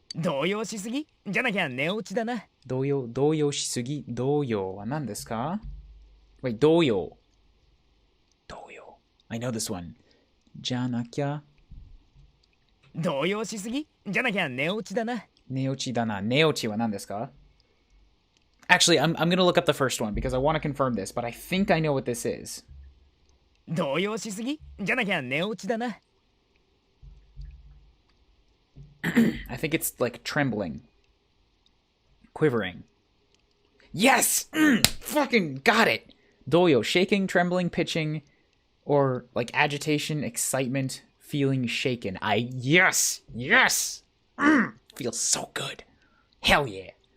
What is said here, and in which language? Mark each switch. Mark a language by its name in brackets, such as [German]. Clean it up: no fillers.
[Japanese] 動揺しすぎじゃなきゃ寝落ちだな。動揺しすぎ動揺は何ですか [English] Wait, 動揺 I know this one. [Japanese] じゃなきゃ動揺しすぎじゃなきゃ寝落ちだな。寝落ちだな。寝落ちは何ですか [English] Actually, I'm going to look up the first one because I want to confirm this, but I think I know what this is. [Japanese] 動揺しすぎじゃなきゃ寝落ちだな。 [English] I think it's like trembling. Quivering. Yes! Fucking got it! 動揺 shaking, trembling, pitching, or like agitation, excitement, feeling shaken. Yes! Feels so good. Hell yeah.